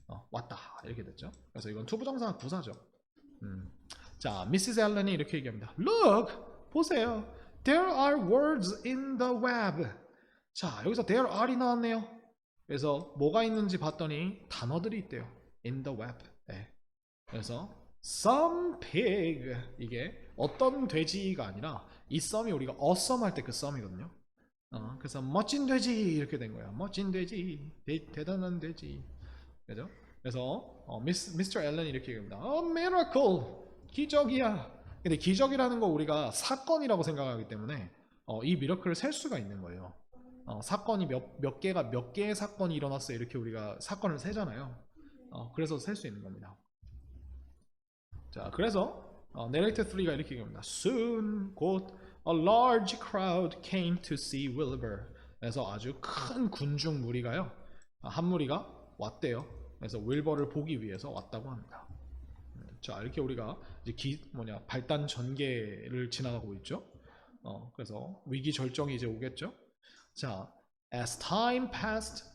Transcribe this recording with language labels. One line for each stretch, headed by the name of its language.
Korean: 왔다 이렇게 됐죠. 그래서 이건 투부정사 부사죠. 자, 미시스 앨런이 이렇게 얘기합니다.
English: Look,
Korean: 보세요.
English: There are words in the web.
Korean: 자, 여기서 there are이 나왔네요. 그래서 뭐가 있는지 봤더니 단어들이 있대요. In the web. 네. 그래서 some pig, 이게 어떤 돼지가 아니라 이 some이 우리가 awesome 할 때 그 some이거든요. 그래서 멋진 돼지 이렇게 된 거야. 멋진 돼지, 대단한 돼지. 그죠? 그래서 미스터 앨런이 이렇게 얘기합니다. miracle, 기적이야. 근데 기적이라는 거 우리가 사건이라고 생각하기 때문에 이 미러클을 셀 수가 있는 거예요. 사건이 몇 개의 사건이 일어났어요. 이렇게 우리가 사건을 세잖아요. 그래서 셀 수 있는 겁니다. 자, 그래서 narrator 3가 이렇게 얘기합니다.
English: Soon,
Korean: 곧
English: a large crowd came to see Wilbur.
Korean: 그래서 아주 큰 군중 무리가요, 한 무리가 왔대요. 그래서 윌버를 보기 위해서 왔다고 합니다. 자, 이렇게 우리가 이제 발단 전개를 지나가고 있죠. 그래서 위기 절정이 이제 오겠죠.
English: 자, as time passed.